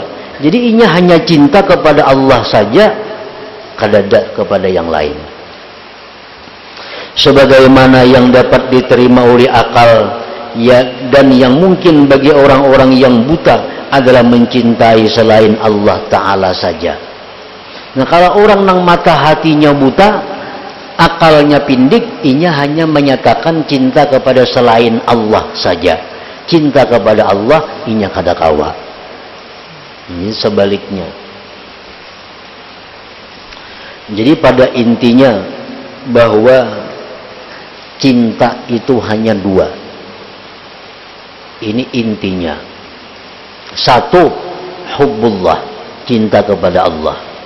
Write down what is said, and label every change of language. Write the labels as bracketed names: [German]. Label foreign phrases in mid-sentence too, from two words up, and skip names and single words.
[Banjar] Jadi inya hanya cinta kepada Allah saja, kadada kepada yang lain. [Indonesian] Sebagaimana yang dapat diterima oleh akal ya, dan yang mungkin bagi orang-orang yang buta adalah mencintai selain Allah Ta'ala saja. [Banjar] Nah, kalau orang nang mata hatinya buta, akalnya pindik, inya hanya menyatakan cinta kepada selain Allah saja. Cinta kepada Allah, inya kada kawa. [Indonesian] Ini sebaliknya. Jadi pada intinya bahwa cinta itu hanya dua. Ini intinya. Satu, hubbullah, cinta kepada Allah.